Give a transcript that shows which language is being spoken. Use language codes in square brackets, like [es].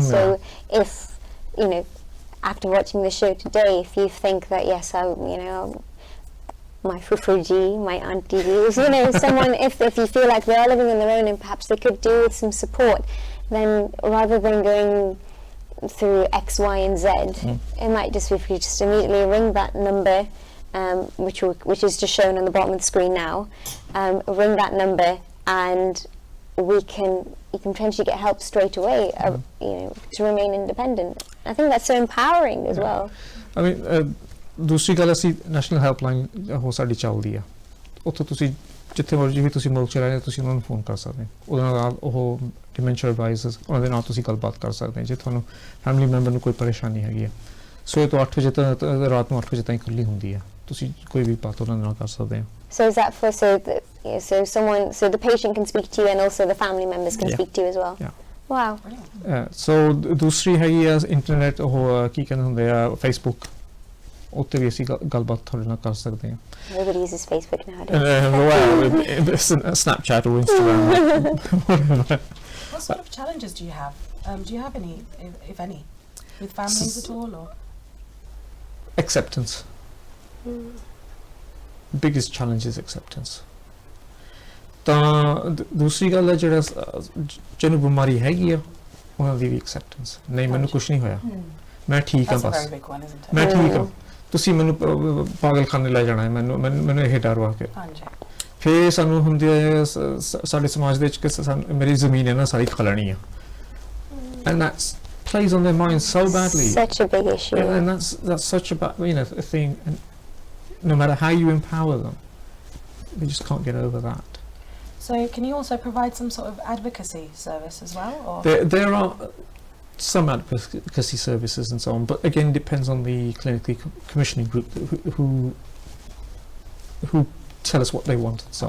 [en] So if, you know, after watching the show today, if you think that yes, my fufuji, my auntie, you know, someone, if you feel like they are living on their own and perhaps they could do with some support, then rather than going through X, Y, and Z, it might just be if you just immediately ring that number, which is just shown on the bottom of the screen now. Ring that number, and you can potentially get help straight away. You know, to remain independent. I think that's so empowering as well. I mean, [pa] ਦੂਸਰੀ ਗੱਲ ਅਸੀਂ national helpline ਉਹ ਸਾਡੀ ਚੱਲਦੀ ਆ ਉੱਥੇ ਤੁਸੀਂ ਜਿੱਥੇ ਮਰਜ਼ੀ ਵੀ ਤੁਸੀਂ ਮੁਲਕ 'ਚ ਰਹਿੰਦੇ ਤੁਸੀਂ ਉਹਨਾਂ ਨੂੰ ਫੋਨ ਕਰ ਸਕਦੇ ਹੋ ਉਹਦੇ ਨਾਲ ਉਹ ਡਿਮੈਂਸ਼ੀਆ ਐਡਵਾਈਜ਼ਰਸ ਉਹਨਾਂ ਦੇ ਨਾਲ ਤੁਸੀਂ ਗੱਲਬਾਤ ਕਰ ਸਕਦੇ ਹੋ ਜੇ ਤੁਹਾਨੂੰ ਫੈਮਿਲੀ ਮੈਂਬਰ ਨੂੰ ਕੋਈ ਪਰੇਸ਼ਾਨੀ ਹੈਗੀ ਹੈ ਸਵੇਰ ਤੋਂ 8 ਵਜੇ ਤੱਕ ਰਾਤ ਨੂੰ 8 ਵਜੇ ਤਾਈਂ ਖੁੱਲ੍ਹੀ ਹੁੰਦੀ ਆ ਤੁਸੀਂ ਕੋਈ ਵੀ ਬਾਤ ਉਹਨਾਂ ਨਾਲ ਕਰ ਸਕਦੇ ਹੋ [en] So is that for so the patient can speak to you and also the family members can speak to you as well? Yeah. Wow. [pa] So ਦੂਸਰੀ ਹੈਗੀ ਆ ਇੰਟਰਨੈਟ ਉਹ ਕੀ ਕਹਿੰਦੇ ਹੁੰਦੇ ਆ ਫੇਸਬੁੱਕ ਉੱਤੇ ਵੀ ਅਸੀਂ ਗੱਲਬਾਤ ਤੁਹਾਡੇ ਨਾਲ ਕਰ ਸਕਦੇ ਹਾਂ [en] Everybody uses Facebook nowadays. Snapchat or Instagram. What sort of challenges do you have? Do you have any, if any, with families at all, or? Acceptance. biggest challenge is acceptance. [pa] ਤਾਂ ਦੂਸਰੀ ਗੱਲ ਹੈ ਜਿਹੜਾ ਜਿਹਨੂੰ ਬਿਮਾਰੀ ਹੈਗੀ ਆ ਉਹਨਾਂ ਦੀ ਵੀ ਐਕਸੈਪਟੈਂਸ ਨਹੀਂ ਮੈਨੂੰ ਕੁਝ ਨਹੀਂ ਹੋਇਆ ਮੈਂ ਠੀਕ ਹਾਂ [en] That's a [pa] bus [en] very big one, isn't it? [pa] ਮੈਂ ਠੀਕ ਹਾਂ ਤੁਸੀਂ ਮੈਨੂੰ ਪਾਗਲਖਾਨੇ ਲੈ ਜਾਣਾ ਹੈ ਮੈਨੂੰ ਇਹ ਡਰ ਵਾ ਕੇ ਹਾਂਜੀ ਫਿਰ ਸਾਨੂੰ ਹੁੰਦੀ ਹੈ ਸਾਡੇ ਸਮਾਜ ਦੇ ਵਿੱਚ ਕਿ ਮੇਰੀ ਜ਼ਮੀਨ ਹੈ ਨਾ ਸਾਰੀ ਖਲਣੀ ਆ [en] and that plays on their minds so badly. Such a big issue. And that's such a a thing, and no matter how you empower them, they just can't get over that. So can you also provide some sort of advocacy service as well, or There are some advocacy services and so on, but again depends on the clinically commissioning group who tell us what they want and so